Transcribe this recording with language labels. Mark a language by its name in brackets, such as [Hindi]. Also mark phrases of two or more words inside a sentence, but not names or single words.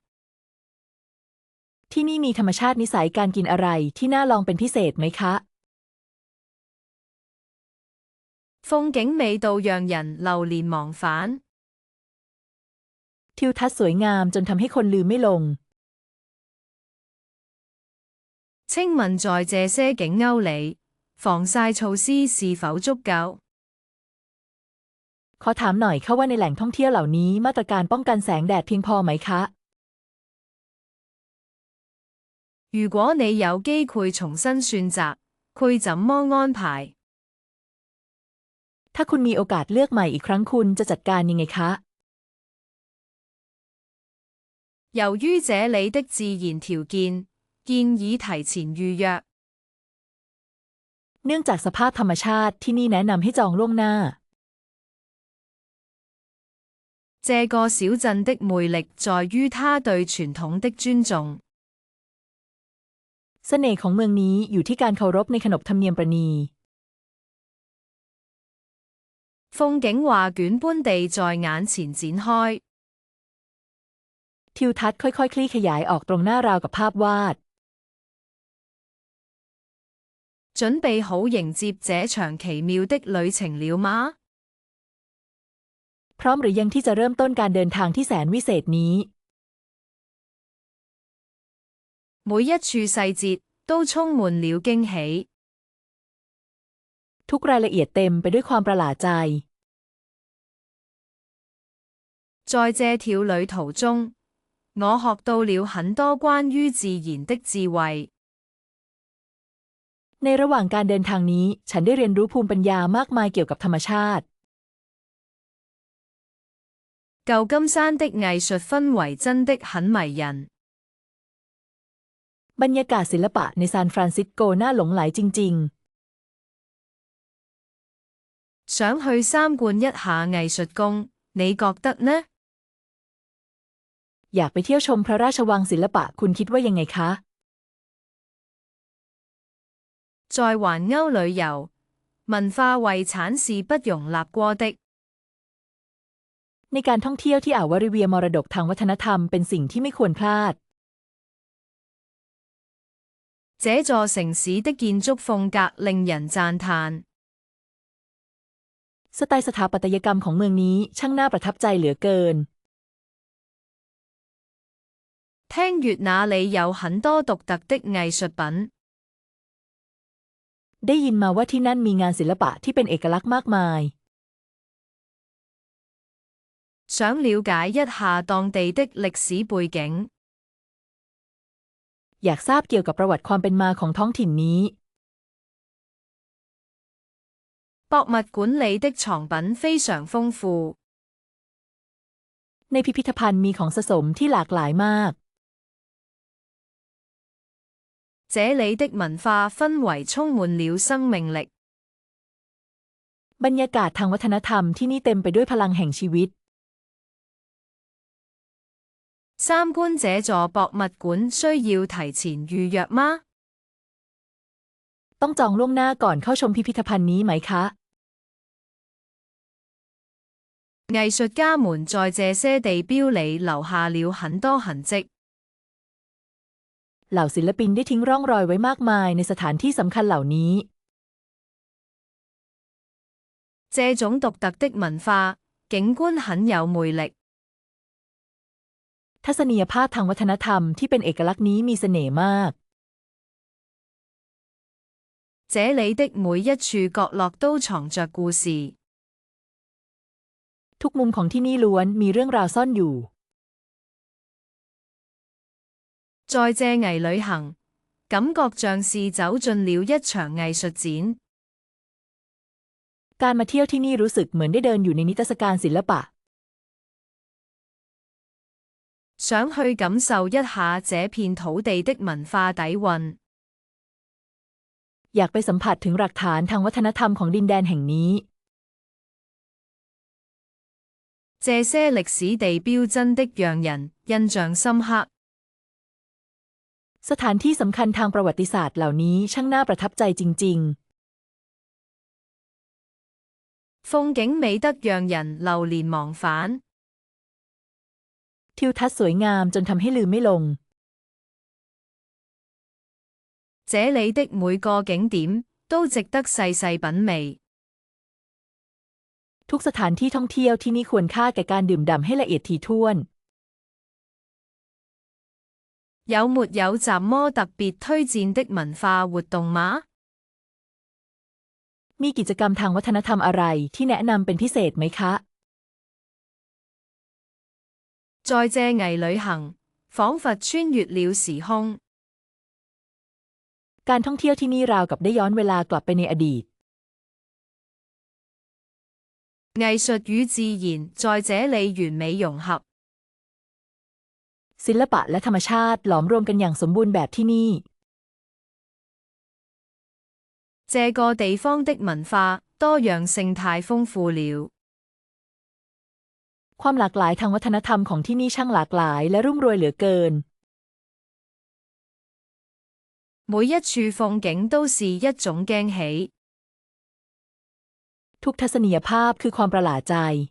[Thai] ที่นี่มีธรรมชาตินิสัยการกินอะไรที่น่าลองเป็นพิเศษไหมคะ [Chinese] 風景美到讓人流連忘返。 [Thai] ทิวทัศน์สวยงามจนทำให้คนลืมไม่ลง [Chinese] 請問在這些景歐裡，防曬措施是否足夠？ [Thai] ขอถามหน่อยค่ะว่าในแหล่งท่องเที่ยวเหล่านี้มาตรการป้องกันแสงแดดเพียงพอไหมคะ [Chinese] 如果你有機會重新選擇，會怎麼安排？ [Thai] ถ้าคุณมีโอกาสเลือกใหม่อีกครั้งคุณจะจัดการยังไงคะ [Chinese] 由於這裡的自然條件，建議提前預約。 [Thai] เนื่องจากสภาพธรรมชาติที่นี่แนะนำให้จองล่วงหน้า [Chinese] 這個小鎮的魅力在於它對傳統的尊重。 [Thai] เสน่ห์ของเมืองนี้อยู่ที่การเคารพในขนบธรรมเนียมประณี [Chinese] 風景畫卷般地在眼前展開。 [Thai] ทิวทัศน์ค่อยๆคลี่ขยายออกตรงหน้าราวกับภาพวาด [Chinese] 準備好迎接這場奇妙的旅程了嗎？ [Thai] พร้อมหรือยังที่จะเริ่มต้นการเดินทางที่แสนวิเศษนี้ [Chinese] 每一處細節都充滿了驚喜。 [Thai] ทุกรายละเอียดเต็มไปด้วยความประหลาดใจ [Chinese] 在這條旅途中，我學到了很多關於自然的智慧。 [Thai] ในระหว่างการเดินทางนี้ฉันได้เรียนรู้ภูมิปัญญามากมายเกี่ยวกับธรรมชาติ [Chinese] 舊金山的藝術氛圍真的很迷人。 [Thai] บรรยากาศศิลปะในซานฟรานซิสโกน่าหลงใหลจริง [Chinese] 想去參觀一下藝術宮，你覺得呢？ [Thai] อยากไปเที่ยวชมพระราชวังศิลปะคุณคิดว่ายังไงคะ [Chinese] 在環歐旅遊，文化遺產是不容納過的。 [Thai] ในการท่องเที่ยวที่อ่าววาริเวียมรดกทางวัฒนธรรมเป็นสิ่งที่ไม่ควรพลาด [Chinese] 這座城市的建築風格令人讚嘆。 [Thai] สไตล์สถาปัตยกรรมของเมืองนี้ช่างน่าประทับใจเหลือเกิน [Chinese] 聽說那裡有很多獨特的藝術品。 [Thai] ได้ยินมาว่าที่นั่นมีงานศิลปะที่เป็นเอกลักษณ์มากมาย [Chinese] 想了解一下當地的歷史背景。 [Thai] อยากทราบเกี่ยวกับประวัติความเป็นมาของท้องถิ่นนี้ [Chinese] 博物館裡的藏品非常豐富。 [Thai] ในพิพิธภัณฑ์มีของสะสมที่หลากหลายมาก [Chinese] 這裡的文化氛圍充滿了生命力。 [Thai] บรรยากาศทางวัฒนธรรมที่นี่เต็มไปด้วยพลังแห่งชีวิต [Chinese] 參觀這座博物館需要提前預約嗎？ [Thai] ต้องจองล่วงหน้าก่อนเข้าชมพิพิธภัณฑ์นี้ไหมคะ [Chinese] 藝術家們在這些地標裏留下了很多痕跡。 [Thai] เหล่าศิลปินได้ทิ้งร่องรอยไว้มากมายในสถานที่สำคัญเหล่านี้ [Chinese] 這種獨特的文化景觀很有魅力。 [Thai] ทัศนียภาพทางวัฒนธรรมที่เป็นเอกลักษณ์นี้มีเสน่ห์มาก [Chinese] 這裏的每一處角落都藏着故事。 [Thai] ทุกมุมของที่นี่ล้วนมีเรื่องราวซ่อนอยู่ [Chinese] 在這藝旅行，感覺像是走進了一場藝術展。 [Thai] การมาเที่ยวที่นี่รู้สึกเหมือนได้เดินอยู่ในนิทรรศการศิลปะ [Chinese] 想去感受一下這片土地的文化底蘊。 [Thai] อยากไปสัมผัสถึงหลักฐานทางวัฒนธรรมของดินแดนแห่งนี้ [Chinese] 這些歷史地標真的讓人印象深刻。 [Thai] สถานที่สำคัญทางประวัติศาสตร์เหล่านี้ช่างน่าประทับใจจริง [Chinese] 風景美得讓人流連忘返。 [Thai] ๆทิวทัศน์สวยงามจนทำให้ลืมไม่ลง [Chinese] 這裏的每個景點都值得細細品味。 [Thai] ทุกสถานที่ท่องเที่ยวที่นี่ควรค่าแก่การดื่มด่ำให้ละเอียดถี่ถ้วน [Chinese] 有沒有什麼特別推薦的文化活動嗎？ [Thai] มีกิจกรรมทางวัฒนธรรมอะไรที่แนะนำเป็นพิเศษไหมคะ [Chinese] 在這藝旅行，彷彿穿越了時空。 [Thai] การท่องเที่ยวที่นี่ราวกับได้ย้อนเวลากลับไปในอดีต [Chinese] 藝術與自然在這裏完美融合。 [Thai] ศิลปะและธรรมชาติหลอมรวมกันอย่างสมบูรณ์แบบที่นี่ [Chinese] 這個地方的文化多樣性太豐富了。 [Thai] ความหลากหลายทางวัฒนธรรมของที่นี่ช่างหลากหลายและรุ่มรวยเหลือเกิน [Chinese] 每一處風景都是一種驚喜。 [Thai] ทุกทัศนียภาพคือความประหลาดใจ